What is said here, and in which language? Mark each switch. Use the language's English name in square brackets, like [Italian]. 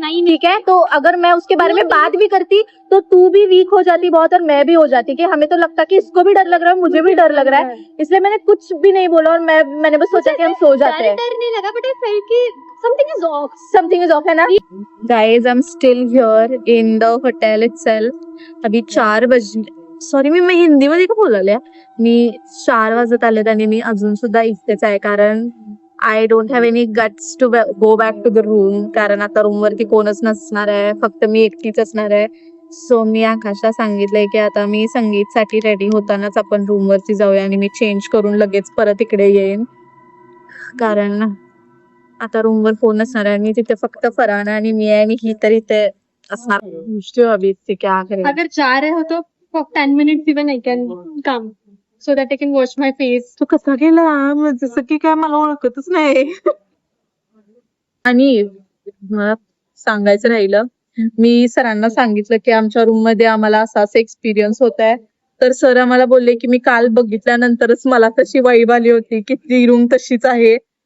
[Hindi] ठीक है, तो अगर मैं उसके बारे में बात भी करती तो तू भी वीक हो जाती बहुत और मैं भी हो जाती, कि हमें तो लगता कि इसको भी डर लग रहा है, मुझे भी डर लग रहा है, इसलिए मैंने कुछ भी नहीं बोला और मैंने बस सोचा कि हम सो जाते हैं। डर नहीं लगा, [English] but I felt [Hindi] कि [English] Something is off, है ना। Guys I am still here in the hotel itself. [Hindi] अभी [Marathi] 4 वाजले, सॉरी मी हिंदीमध्ये का बोलायला, मी 4 वाजत आलेत आणि मी अजून सुद्धा इथेच आहे, कारण [English] I don't have any guts to go back to the room, [Marathi] कारण आता रूम वरती कोणच नसणार आहे, फक्त मी एकटीच असणार आहे. सो मी आकाशला सांगितलंय की आता मी संगीतसाठी रेडी होतानाच आपण रूम वरती जाऊया आणि मी चेंज करून लगेच परत इकडे येईन, कारण आता रूम वर फोन नसणार आहे, आणि तिथे फक्त फरहाना आणि मी आहे, आणि ही तर इथे असणार. [Hindi] अभी इससे क्या करें. अगर जा रहे हो तो [English] for 10 minutes even I can come so that I can wash my face. [Marathi] तू कसं गेला, जसं की काय मला ओळखतच नाही. आणि मला सांगायचं राहिलं, मी सरांना सांगितलं की आमच्या रूम मध्ये आम्हाला असा एक्सपिरियन्स होत आहे, तर सर आम्हाला बोलले की मी काल बघितल्यानंतरच मला तशी वाईब आली होती की ती रूम तशीच आहे.